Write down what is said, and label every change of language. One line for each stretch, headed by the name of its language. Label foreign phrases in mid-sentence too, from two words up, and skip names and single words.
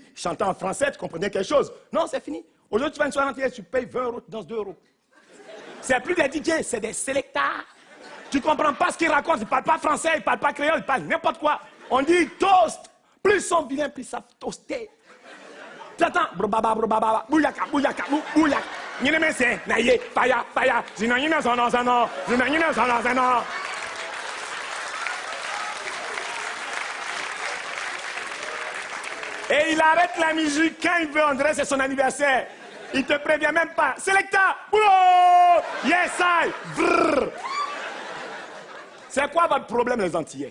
French: Il chantait en français, tu comprenais quelque chose. Non, c'est fini. Aujourd'hui, tu vas à une soirée antillaise, tu payes 20 €, tu danses 2 €. C'est plus des DJ, c'est des sélecteurs. Tu comprends pas ce qu'ils racontent, ils ne parlent pas français, ils ne parlent pas créole, ils parlent n'importe quoi. On dit toast. Plus ils sont vilains, plus ils savent toaster. Tu attends, brobaba, bouyaka, bouyaka. Nyine mese, naye, faya, zina nyine zano, zina nyine zano. Et il arrête la musique quand il veut, on dirait c'est son anniversaire. Il te prévient même pas. Selecta, boulot, yes I, brrr. C'est quoi votre problème, les Antillais?